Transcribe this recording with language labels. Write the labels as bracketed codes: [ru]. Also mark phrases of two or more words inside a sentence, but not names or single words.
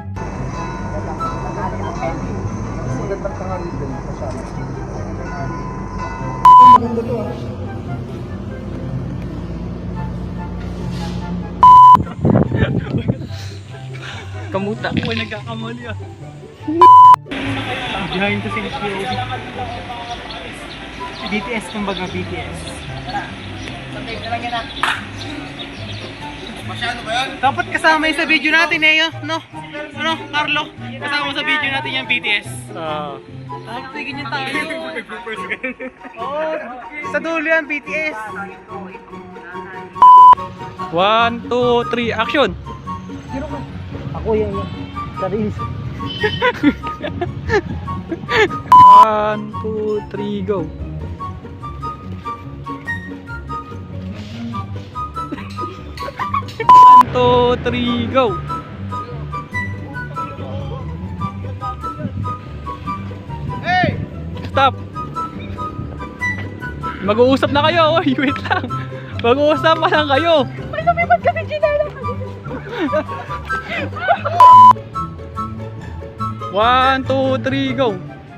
[tl] Magandang tanghali din, masyado. Maganda to, ah. Kamuta ko, nagkakamali ah. [en] Behind the scenes yung BTS, kumbaga BTS. [tl] Dapat kasama yun sa video natin eh, no? Ano, Carlo? Kasama sa video natin yung BTS. Dapat ganyan tayo. Oo, sa dulo yan, BTS. [en] 1, 2, 3, action! [tl] Ako yung sarili. [en] 1, 2, 3, go! One, two, three, go! Hey! Stop! [tl] Mag-uusap na kayo. Oy, wait lang. Mag-uusap pa lang kayo. May lumipad kami, Gina! [en] 1, 2, 3, go!